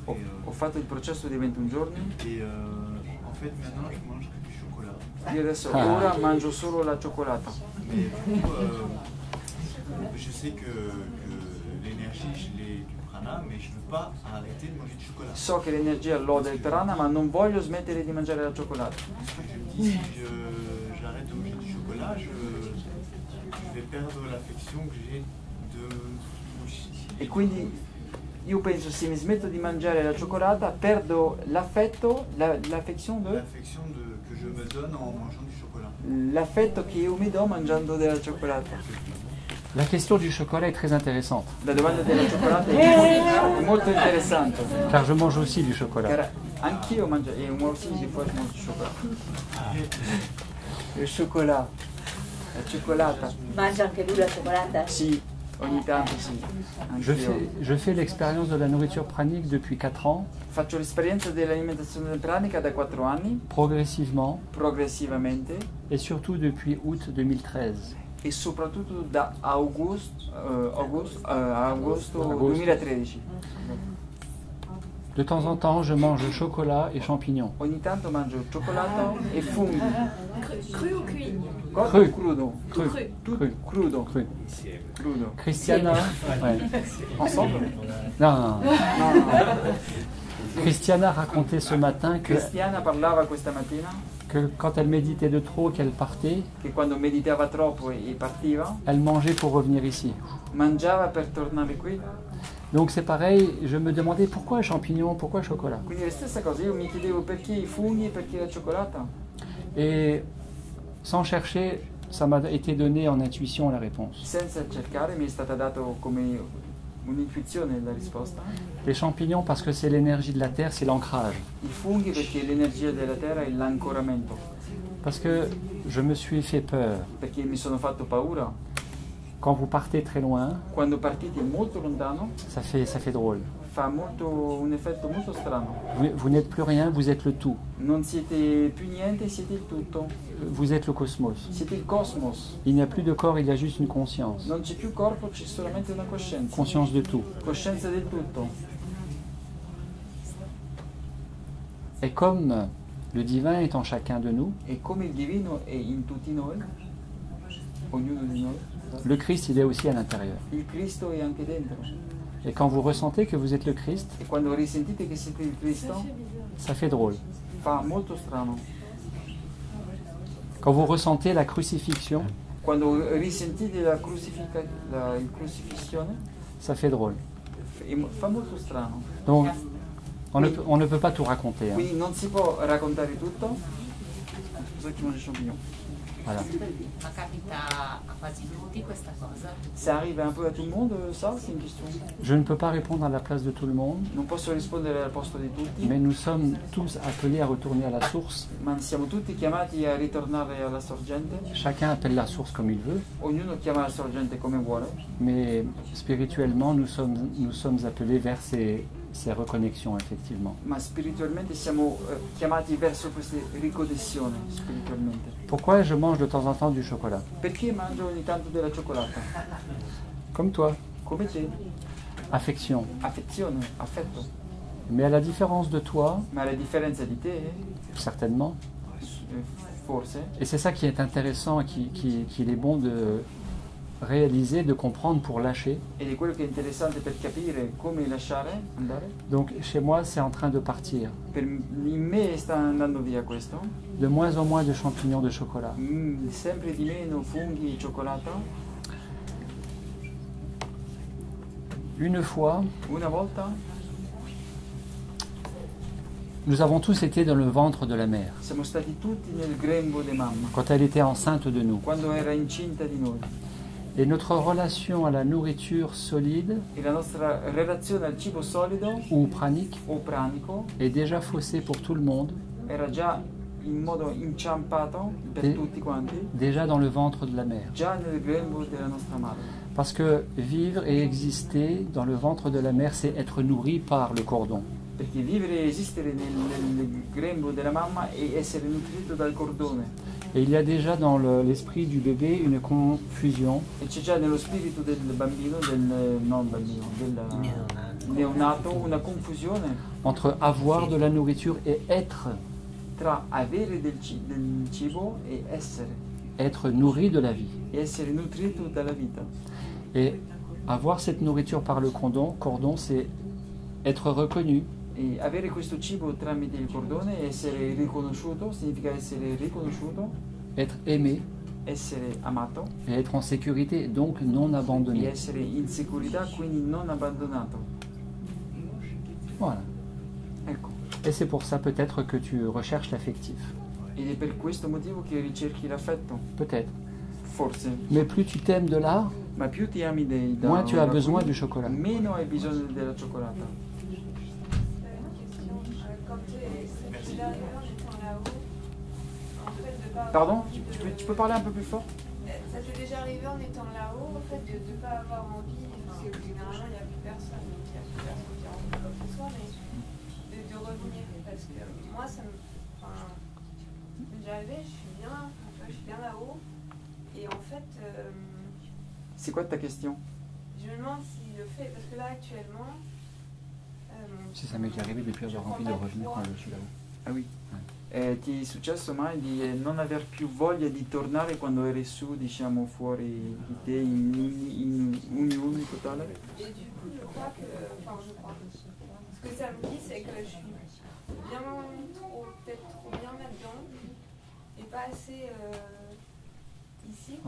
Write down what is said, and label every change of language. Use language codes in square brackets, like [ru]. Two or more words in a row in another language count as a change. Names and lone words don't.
[it] Ho fatto il processo di 21 giorni [fr] et en fait maintenant je mange que du chocolat. [it] io adesso ora mangio solo la cioccolata. [fr] Mais du coup, je sais que l'énergie je l'ai du prana, mais je ne peux pas arrêter de manger du chocolat. [it] So che l'energia l'ho del prana, ma non voglio smettere di mangiare la cioccolata. [fr] Parce que je me dis si j'arrête de manger du chocolat, je vais perdre l'affection que j'ai de sushi. [it] E quindi io penso se mi smetto di mangiare la cioccolata perdo l'affetto, [fr] l'affection que je me donne en mangeant du chocolat. [it] L'affetto che io mi do mangiando della cioccolata. [fr] La question du chocolat est très intéressante. [it] La domanda della cioccolata è molto interessante. [fr] Car je mange aussi du chocolat. Car [it] anch'io mangio, e [fr] moi aussi des fois je mange du chocolat. [it] Il chocolat, la cioccolata. Mangia anche lui la cioccolata? Sì, ogni tanto sì. [fr] Je fais l'expérience de la nourriture pranique depuis 4 ans. [it] Faccio l'esperienza dell'alimentazione pranica da 4 anni. Progressivamente. [fr] Et surtout depuis août 2013. [it] E soprattutto da agosto 2013. [fr] De temps en temps, je mange chocolat et champignons. [it] Ogni tanto mangio cioccolato e funghi. [fr] Cru ou cuit? Cru. [it] Crudo. [fr] Cru. [it] Crudo. Crudo. [fr] Christiana. Ouais. Ensemble? Non. Christiana racontait ce matin que. [it] Cristiana parlava questa mattina [fr] que quand elle méditait de trop, qu'elle partait, [it] che quando meditava troppo e partiva, [fr] elle mangeait pour revenir ici. [it] Mangiava per tornare qui. [fr] Donc c'est pareil, je me demandais pourquoi champignons, pourquoi chocolat. [it] Quindi la stessa cosa, io mi chiedevo perché i funghi e perché la cioccolata. [fr] Et sans chercher, ça m'a été donné en intuition la réponse. [it] Senza cercare mi è stata data come un'intuizione la risposta. [fr] Les champignons parce que c'est l'énergie de la terre, c'est l'ancrage. [it] I funghi perché l'energia della terra è l'ancoramento. [fr] Parce que je me suis fait peur. [it] Perché mi sono fatto paura. [fr] Quand vous partez très loin, [it] quando partite molto lontano, [fr] ça fait drôle. [it] Fa un effetto molto strano. [fr] Vous n'êtes plus rien, vous êtes le tout. [it] Non siete più niente, siete il tutto. [fr] Vous êtes le cosmos. [it] Siete il cosmos. [fr] Il n'y a plus de corps, il y a juste une conscience. [it] Non c'è più corpo, c'è solamente una coscienza. [fr] Conscience de tout. [it] Coscienza del tutto. [fr] Et comme le divin est en chacun de nous, [it] e come il divino è in tutti noi, ognuno di noi, [fr] le Christ il est aussi à l'intérieur. [it] Il Cristo è anche dentro. [fr] Et quand vous ressentez que vous êtes le Christ, [it] e quando risentite che siete il Cristo, [fr] ça fait drôle. [it] Fa molto strano. [fr] Quand vous ressentez la crucifixion, [it] quando risentite la crucifissione, [fr] ça fait drôle. [it] Fa molto strano. [fr] Donc, on ne peut pas tout raconter. [it] Quindi non si può raccontare tutto. Scusa che mangio champignon. [fr] Voilà. [it] Ma capita a quasi tutti questa cosa? [fr] Ça arrive un peu à tout le monde, ça, c'est une question. Je ne peux pas répondre à la place de tout le monde. [it] Non posso rispondere al posto di tutti. [fr] Mais nous sommes tous appelés à retourner à la source. [it] Ma siamo tutti chiamati a ritornare alla sorgente. [fr] Chacun appelle la source comme il veut. [it] Ognuno chiama la sorgente come vuole. [fr] Mais spirituellement, nous sommes appelés vers ces ces reconnexions, effectivement. [it] Ma spiritualmente siamo chiamati verso queste riconnessioni spiritualmente. [fr] Pourquoi je mange de temps en temps du chocolat? [it] Perché mangio ogni tanto della cioccolata? [fr] Comme toi. [it] Come te. [fr] Affection. [it] Affezione, affetto. [fr] Mais à la différence de toi, [it] Ma la differenza di te, [fr] certainement, [it] forse, [fr] et c'est ça qui est intéressant et qu'il est bon de réaliser, de comprendre pour lâcher. [it] ed è quello che è interessante per capire come lasciare andare. [fr] Donc chez moi, c'est en train de partir. [it] In me sta andando via questo. [fr] De moins en moins de champignons de chocolat. [it] Sempre di meno funghi e cioccolata. [fr] Une fois, [it] Una volta [fr] nous avons tous été dans le ventre de la mère, [it] siamo stati tutti nel grembo di mamma, [fr] quand elle était enceinte de nous. [it] quando era incinta di noi. [fr] Et notre relation à la nourriture solide [it] E la nostra relazione al cibo solido [fr] ou pranique [it] o pranico [fr] est déjà faussée pour tout le monde, [it] era già in modo inciampato per E- tutti quanti, [fr] déjà dans le ventre de la mère. [it] già nel grembo della nostra madre. [fr] Parce que vivre et exister dans le ventre de la mère, c'est être nourri par le cordon. [it] Perché vivere e esistere nel grembo della mamma è essere nutrito dal cordone. [fr] Et il y a déjà dans l'esprit du bébé une confusion [it] E c'è già nello spirito del bambino, del neonato, una confusione [fr] entre avoir de la nourriture et être [it] tra avere del cibo e [fr] être nourri de la vie. [it] essere nutrito dalla vita. [fr] Et avoir cette nourriture par le cordon, c'est être reconnu, [it] E avere questo cibo tramite il cordone, essere riconosciuto, significa essere riconosciuto, [fr] être aimé [it] essere amato [fr] et être en sécurité, donc non [it] e [fr] abandonné. [it] essere in sicurezza, quindi non abbandonato. [fr] Voilà. [it] Ecco. [fr] Et c'est pour ça peut-être que tu recherches l'affectif. [it] Ed è per questo motivo che ricerchi l'affetto. [fr] Peut-être. [it] Forse. [fr] Mais plus tu t'aimes de l'art, [it] Ma più ti ami [fr] moins tu as besoin du chocolat. [it] meno hai bisogno della cioccolata. [fr] Pardon, tu peux parler un peu plus fort? Ça t'est déjà arrivé en étant là-haut, en fait, de ne pas avoir envie, parce que généralement il n'y a plus personne, donc il n'y a plus personne qui a envie quoi que ce soit, mais de revenir, parce que moi ça me... Enfin, déjà arrivé, je suis bien là-haut, et en fait... C'est quoi ta question? Je me demande si le fait, parce que là actuellement... Si ça m'est déjà arrivé depuis avoir envie de revenir quand je suis là-haut. Ah oui. [it] Ti è successo mai di non aver più voglia di tornare quando eri su, diciamo, fuori di te, in unione totale? [fr] Et du coup, je crois que... Enfin, je crois. Ce que ça me dit, c'est que je suis bien peut-être trop bien là-dedans, et pas assez ici, quoi,